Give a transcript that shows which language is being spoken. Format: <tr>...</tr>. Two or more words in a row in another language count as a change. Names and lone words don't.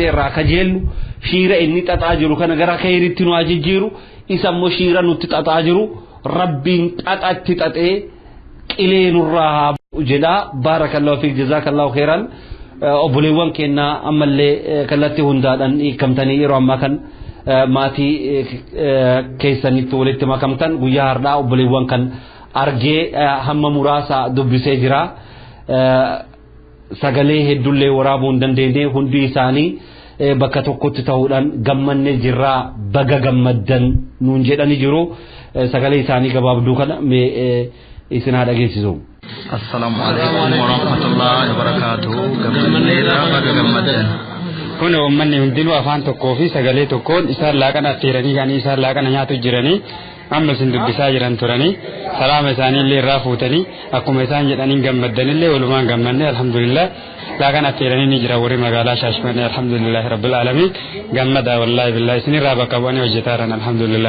<om>irraa kajeellu shiira inni xaxaa jiru kana gara khayriitti nu ajijjiiru isa immoo shiira nutti xaxaa jiru rabbiin xaxatti xaxee qilee nurraa jedha</om> <ar>بارك الله فيك جزاك الله خيرا</ar> <om>obboleewwan keenya ammallee kallattii hundaadhaan hiikamtanii yeroo ammaa kan maatii keessanitti walitti makamtan guyyaa har'aa obboleewwan kan argee hamma muraasa dubbisee jira sagalee heddullee waraabuu hin dandeenye hundi isaanii bakka tokkotti ta'uudhaan gammannee jirraa baga gammaddan nuun jedhanii jiru sagalee isaanii gabaabduu kana isin haa dhageessisu.</om> <ar>السلام عليكم ورحمة الله وبركاته.</ar> <om>Gammaneera baga gammaddan. Kun uummanni hundinuu afaan tokkoo fi sagalee tokkoon isaan laaqana affeeranii kan isaan laaqana nyaatu jiranii amma isin dubbisaa jiran turanii salaama isaanii illee irraa fuutanii akkuma isaan jedhaniin gammaddanillee walumaan gammanne alhamdulillah laaqana affeeranii ni jira warri magaalaa Shaashmannee</om> <ar>الحمد لله رب العالمين</ar> <om>gammada</om> <ar>والله بالله</ar> <om>isinirraa bakka bu'anii hojjetaaran alhamdulillah.</om>